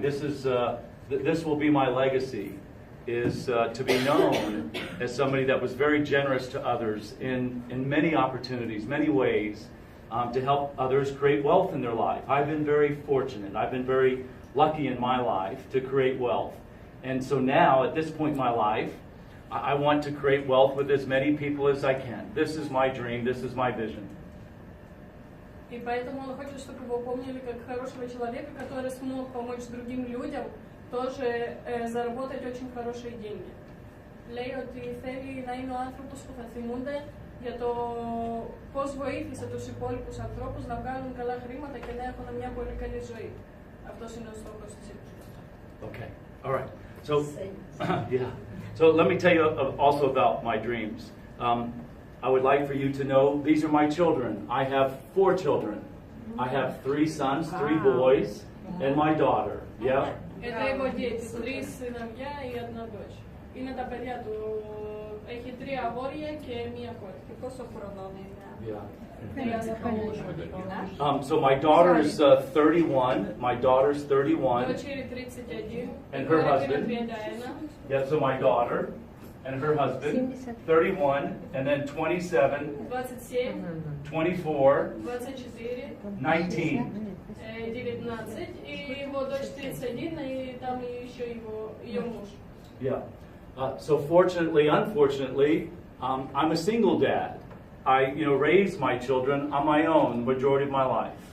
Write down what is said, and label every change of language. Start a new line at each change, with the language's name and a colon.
English: This will be my legacy, is to be known as somebody that was very generous to others in many opportunities, many ways, to help others create wealth in their life. I've been very fortunate. I've been very lucky in my life to create wealth. And so now, at this point in my life, I want to create wealth with as many people as I can. This is my dream. This is my vision.
Russian: И поэтому он хочет, чтобы его помнили как хорошего человека, который смог помочь другим людям тоже заработать очень хорошие деньги.
Greek: Λέει ότι θέλει να είναι ο άνθρωπος που θα θυμούνται για το πώς βοήθησε τους υπόλοιπους ανθρώπους να βγάλουν καλά χρήματα και να έχουν μια πολύ καλή ζωή. Αυτός είναι ο στόχος της έκθεσης.
English: Okay, all right. So, yeah. So let me tell you also about my dreams. I would like for you to know these are my children. I have 4 children. I have 3 sons, 3 boys, and my daughter. Yeah.
Russian: Это его дети, 3 сыновья и 1 дочь.
Greek: Είναι τα παιδιά του. Έχει 3 αγόρια και 1 κόρη. Και πόσο χρόνο είναι?
English: So my daughter is 31. My daughter's 31. And her husband. Yeah, so my daughter and her husband, 31, and then 27, 24, 19.
Russian: 19, и его дочь 31, и там еще ее муж.
English: Yeah. So fortunately, unfortunately, I'm a single dad. I, raised my children on my own the majority of my life.